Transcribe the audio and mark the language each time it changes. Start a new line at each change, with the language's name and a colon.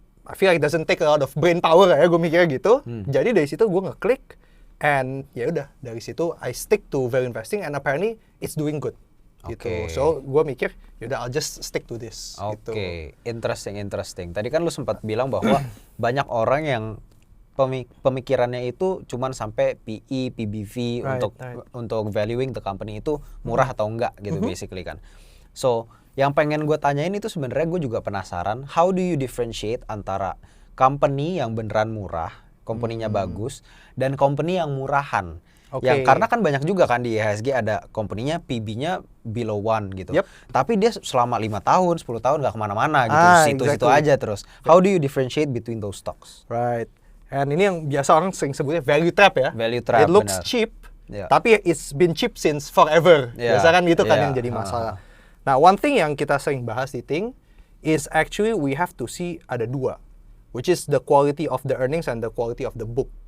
English: I feel like it doesn't take a lot of brain power
Indonesian: ya, gue mikirnya gitu. Jadi dari situ gue ngeklik
English: and
Indonesian: ya udah dari situ
English: I stick to value investing and apparently it's doing good. Gitu. So
Indonesian: gue mikir yaudah
English: I'll just stick to this. Oke. Interesting.
Indonesian: Tadi kan lu sempat bilang bahwa banyak orang yang pemikirannya itu cuman sampai PE, PBV untuk
English: valuing the company
Indonesian: itu murah atau enggak gitu basically kan. So yang pengen gue tanyain itu sebenarnya gue juga penasaran,
English: how do you differentiate
Indonesian: antara company yang beneran murah, company-nya bagus, dan company yang murahan? Yang karena kan banyak juga kan di IHSG ada company-nya PB-nya below 1 gitu. Tapi dia selama 5 tahun, 10 tahun nggak kemana-mana gitu. Situ-situ aja terus.
English: How do you differentiate between those stocks? Right.
Indonesian: And ini yang biasa orang sering sebutnya value trap ya.
English: Value trap, it looks cheap,
Indonesian: tapi
English: it's been cheap since forever.
Indonesian: Biasa kan gitu kan yang jadi masalah. Nah,
English: one thing
Indonesian: yang kita sering bahas di Think
English: is actually we have to see
Indonesian: ada dua.
English: Which is the quality of the earnings and the quality of the book.